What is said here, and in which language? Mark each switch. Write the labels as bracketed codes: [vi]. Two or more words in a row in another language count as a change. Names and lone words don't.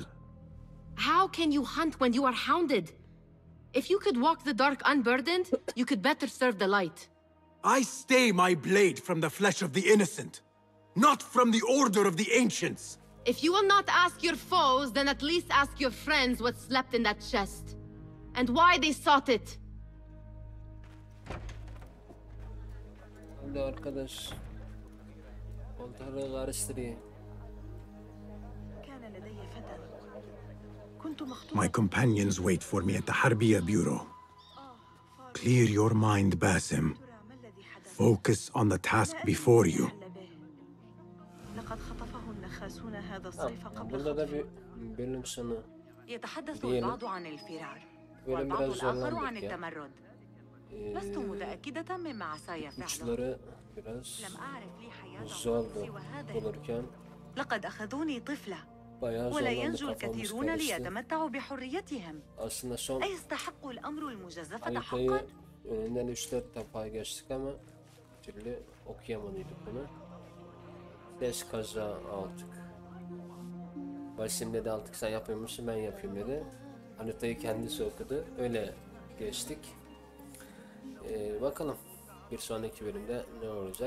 [en] How can you hunt when you are hounded? If you could walk the dark unburdened, you could better serve the light. I stay my blade from the flesh of the innocent, not from the order of the ancients. If you will not ask your foes, then at least ask your friends what slept in that chest. And why they sought it. [tr] Hadi arkadaş. Oltaları karıştırayım. [en] My companions wait for me at the Harbiya Bureau. Clear your mind, Basim. Focus on the task before you. [tr] Burada da bir bölüm sonu. [ar] يتحدث البعض عن الفرار والبعض الآخر عن التمرد. لست متأكدة مما عسى يفعله. [tr] Uçları biraz [ar] لم أعرف لي حياة [tr] zordu bulurken. [ar] لقد أخذوني طفلة. [tr] Bayağı [ar] ولا [tr] zorlandı, [ar] ينجو [tr] kafamız [ar] الكثيرون [tr] karıştı. [ar] ليتمتعوا بحريتهم. [tr] Aslında son [ar] أيستحق الأمر المجازفة [tr] haritayı [ar] حقا؟ [tr] önünden 3-4 defa geçtik ama bir türlü okuyamadıydık bunu. Ses kaza aldık. Basim dedi artık sen yapıyor musun, ben yapayım dedi. Haritayı kendisi okudu. Öyle geçtik. Bakalım bir sonraki bölümde ne olacak.